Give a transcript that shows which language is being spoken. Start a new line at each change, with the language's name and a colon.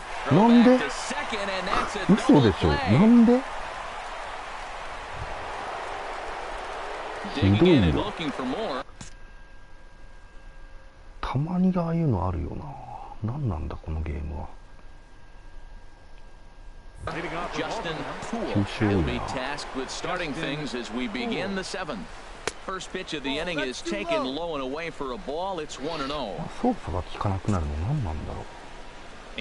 Japanese: なんで？嘘でしょ。なんで？ひどいよ。たまにああいうのあるよな。なんなんだこのゲームは。
English: Justin Poole will be tasked with starting things as we begin the seventh. First pitch of the inning is taken low and away for a ball. It's 1-0.
Japanese: 操作が効かなくなるの何なんだろう。